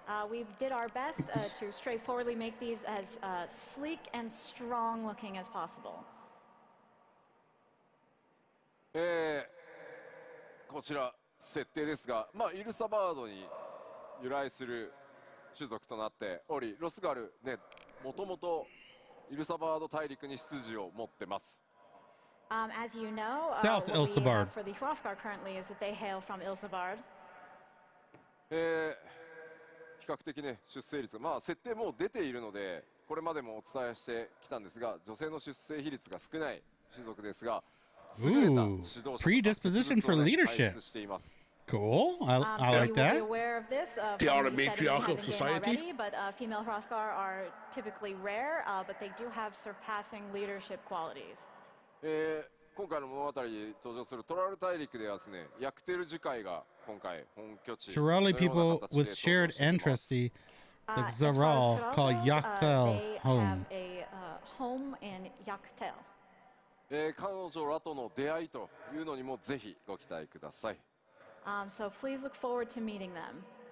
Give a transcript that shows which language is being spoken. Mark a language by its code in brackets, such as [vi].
[en] We did our best to straightforwardly make these as sleek and strong looking as possible. [ja] こちら設定ですが、イルサバードに由来する種族となっており、ロスガルね、もともとイルサバード大陸に出自を持ってます。 [en] As you know, South what we Ilsabard. have for the Hrothgar currently is that they hail from Ilsabard. [ja] 比較的ね出生率、設定もう出ているので、これまでもお伝えしてきたんですが、女性の出生比率が少ない種族ですが。 [en] Ooh, predisposition for leadership. Cool. I like that. They are a matriarchal society. Already, but female Hrothgar are typically rare, but they do have surpassing leadership qualities. [ja] 今回の物語に登場するトラル大陸ではですね、ヤクテル樹海が今回本拠地。 [en] Turali people with shared interest, the Xaral, call Yaktel home. They have a home in Yaktel. [ja] 彼女らとの出会いというのにもぜひご期待ください。 [en] So please look forward to meeting them.